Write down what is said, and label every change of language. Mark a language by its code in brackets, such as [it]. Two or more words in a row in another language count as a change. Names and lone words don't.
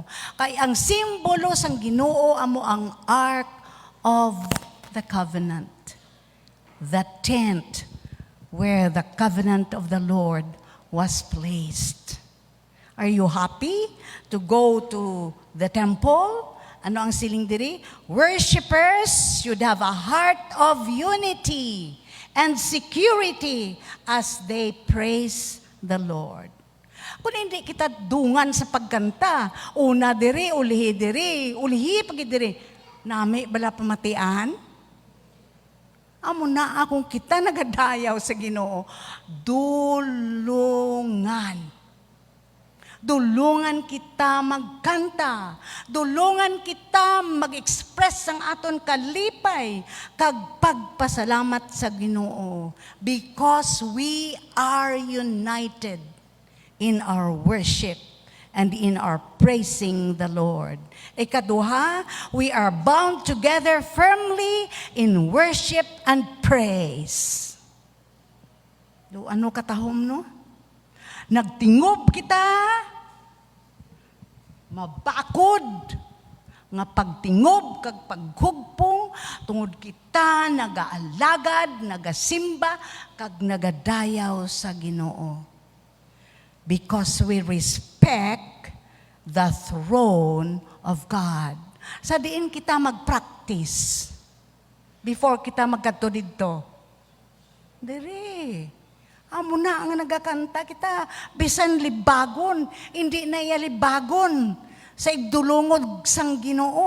[hil] Kay ang simbolo sang Ginoo amo ang [en] Ark of the Covenant. The tent where the covenant of the Lord was placed. Are you happy to go to the temple? [hil] Ano ang siling diri? [en] Worshippers should have a heart of unity and security as they praise the Lord. [hil] Kung hindi kita dungan sa pagkanta, una diri, ulihi pagi diri, nami bala pamatian? Amo na akong kita nagadayaw sa Ginoo. Dulungan kita magkanta. Dulungan kita mag-express ang aton kalipay kag pagpasalamat sa Ginoo. [en] Because we are united in our worship and in our praising the Lord. Ikaduha, we are bound together firmly in worship and praise. [hil] Ano katahom no? Nagtingob kita, mabakod, nga pagtingob kag paghugpong, tungod kita nagaalagad, nagasimba, kag nagadayaw sa Ginoo. [en] Because we respect the throne of God. [hil] Sa diin kita mag-practice before kita magkadto didto. Diri. Amo na ang nagakanta kita, bisan libagon, hindi na iya libagon sa igdulungod sang Ginoo.